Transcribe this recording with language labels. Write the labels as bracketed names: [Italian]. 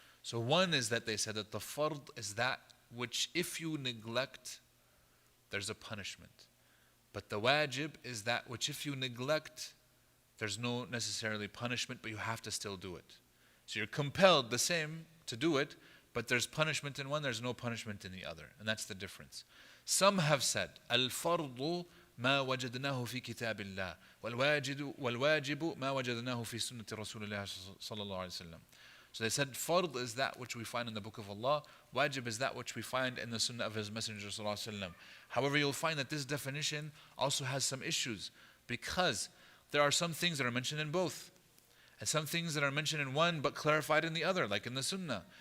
[English] So one is that they said that the fard is that which if you neglect, there's a punishment. But the wajib is that which if you neglect, there's no necessarily punishment, but you have to still do it. So you're compelled the same to do it, but there's punishment in one, there's no punishment in the other. And that's the difference. Some have said, [Arabic] الفرض ما وجدناه في كتاب الله والواجب ما وجدناه في سنة رسول الله صلى الله عليه وسلم. [English] So they said, fard is that which we find in the book of Allah, wajib is that which we find in the sunnah of His Messenger صلى الله عليه وسلم. However, you'll find that this definition also has some issues, because there are some things that are mentioned in both, and some things that are mentioned in one but clarified in the other, like in the sunnah.